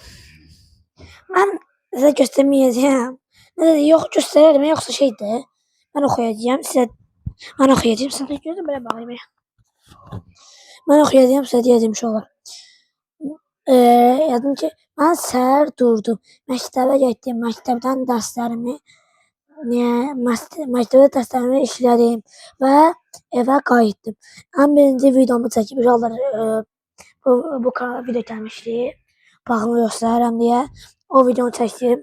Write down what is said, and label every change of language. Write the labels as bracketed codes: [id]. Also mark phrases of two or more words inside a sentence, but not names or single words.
[tr] Ben size göstermeyeceğim. Yok gösterelim yoksa şeydi. Ben okuyacağım size. Ben okuyacağım size. Gözüm böyle bakayım. Ben okuyacağım size diyeceğim şolar. [az] Yazdım ki ben səhər durdum. Məktəbə getdim. Məktəbdə dərslərimi işlədim və evə qayıtdım. Ən birinci videomu çəkib uşaqlar bu kanala video gəlmişdi. Baxımı göstərirəm deyə o videonu çəkdim.